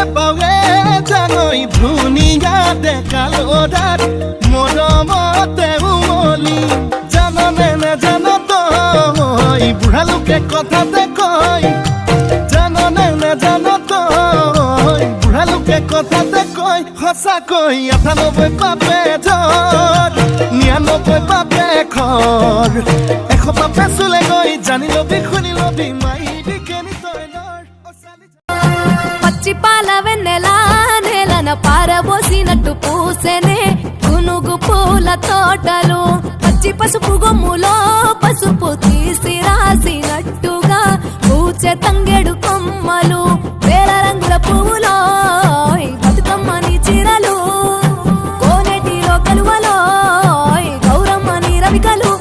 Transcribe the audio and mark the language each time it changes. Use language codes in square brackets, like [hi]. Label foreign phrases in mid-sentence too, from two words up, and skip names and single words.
[as] পাৱে জানই ধুনীয়া ডেকা ল'ৰাৰ মৰমতে উমলি জাননে নেজান তই বুঢ়া লোকে কথাতে কয় জাননে নেজান তই বুঢ়া লোকে কথাতে কয় সঁচাকৈ ৯৮ পাপে ধৰ ৯৯ পাপে খৰ ১০০ পাপে চুলে গৈ জানি লবি শুনি লবি মাইবি কেনি তই [te] పచ్చి పాల వెన్నెలా నేలన పారబోసినట్టు పూసెనే గునుగు పూల తోటలు పచ్చి పసుపు గొమ్ములో పసుపు తీసి రాసినట్టుగా పూచె తంగెడు కొమ్మలు వేల రంగుల పువ్వులో బతుకమ్మని చీరలు కోనేటిలో కలువలో గౌరమ్మని రవికలు